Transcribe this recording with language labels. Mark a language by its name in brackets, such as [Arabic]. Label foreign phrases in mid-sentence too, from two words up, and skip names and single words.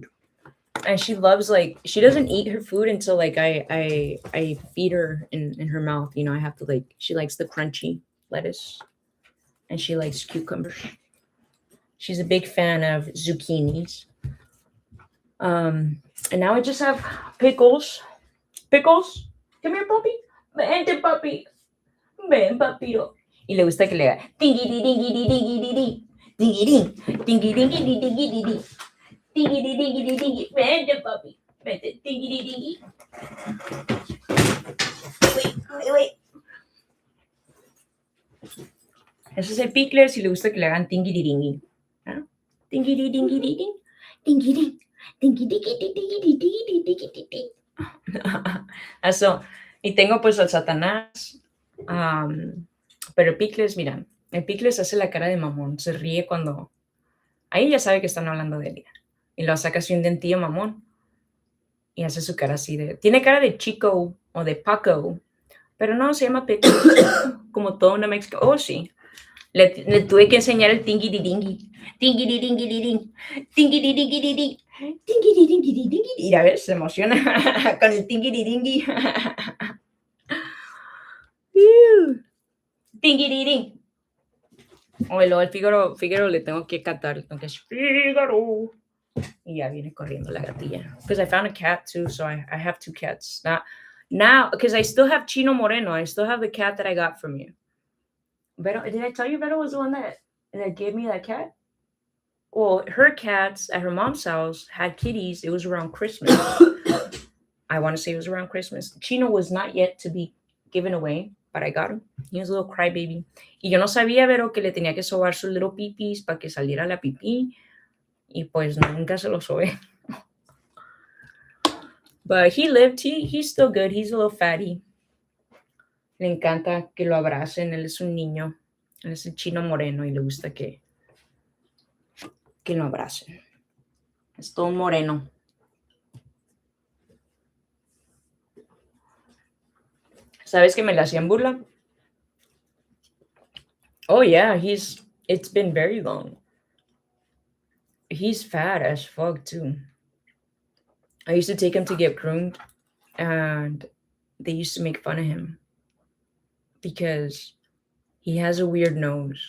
[English] And she loves, like, she doesn't eat her food until like I feed her in her mouth. You know, I have to, like, she likes the crunchy lettuce, and she likes cucumbers. She's a big fan of zucchinis. And now I just have pickles. Pickles, come here, puppy. [Spanish] Vente, puppy. Ven, papiro. Y le gusta que le haga tingiri dingiri dingiri ding. Dingiri dingiri dingiri dingiri ding. Dingiri dingiri dingi. Vente, puppy. Vente, dingiri dingi. [English] Wait, wait, wait. [Spanish] Eso es el pickler si le gusta que le hagan tingiri dingi. ¿Ah? Tingiri dingiri ding. Dingiri. Dingiri dingiri dingiri dingiri ding. Eso. Y tengo pues al Satanás. Pero el Picles, mira, el Picles hace la cara de mamón, se ríe cuando... Ahí ya sabe que están hablando de él. Y lo saca así un dentillo mamón. Y hace su cara así de... Tiene cara de Chico o de Paco. Pero no, se llama Picles. Como toda una mexicana. Oh, sí. Le tuve que enseñar el tingiri-dingi. Tingiri-dingiri-ding. Tingiri-dingiri-ding. Tingiri-dingiri-dingiri. Y a ver, se emociona con el tingiri-dingi. Tingiri-ding. O luego el Fígaro le tengo que cantar, le tengo que decir Fígaro. Y ya viene corriendo la gatilla. [English] Because I found a cat too, so I have two cats. Now, because I still have Chino Moreno. I still have the cat that I got from you. Vero, did I tell you Vero was the one that gave me that cat? Well, her cats at her mom's house had kitties. It was around Christmas. I want to say it was around Christmas. Chino was not yet to be given away, but I got him. He was a little crybaby. [Spanish] Y yo no sabía, Vero, que le tenía que sobar sus [English] little pipis [Spanish] para que saliera la pipí. Y pues nunca se lo sobé. [English] But he lived. He's still good. He's a little fatty. [Spanish] Le encanta que lo abracen. Él es un niño. Él es el Chino Moreno y le gusta que lo abracen. Es todo moreno. ¿Sabes que me la hacían burla? [English] Oh yeah, it's been very long. He's fat as fuck too. I used to take him to get groomed, and they used to make fun of him because he has a weird nose.